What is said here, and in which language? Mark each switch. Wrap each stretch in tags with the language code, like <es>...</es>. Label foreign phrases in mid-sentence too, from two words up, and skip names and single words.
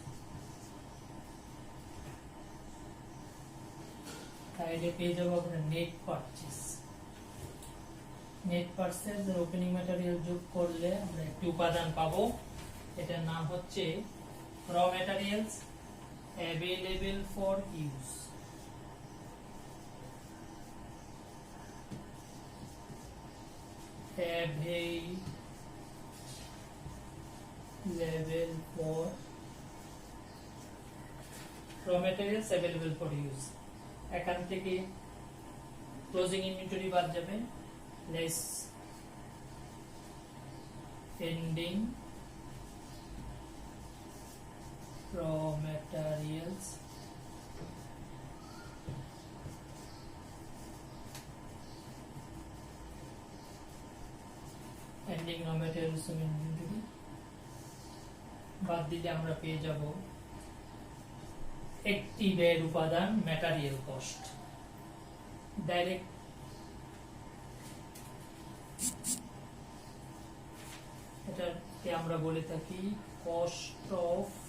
<bn>তাহলে পেয়ে যাবো আমরা</bn> <en>net purchase net purchase</en> <bn>এর</bn> <en>opening material</en> <bn>যোগ করলে আমরা একটি উপাদান পাবো এটার নাম হচ্ছে</bn> <en>raw materials available for use available for raw materials available for use</en> <bn>এখান থেকে</bn> <en>closing inventory</en> <bn>বাদ যাবে</bn> <en>লেস ending raw materials ending raw materials inventory</en> <bn>বাদ দিলে আমরা পেয়ে যাব একটি ব্যয়ের উপাদান</bn> <en>material cost direct</en> <bn>এটাকে আমরা বলে থাকি</bn> <en>cost of</en>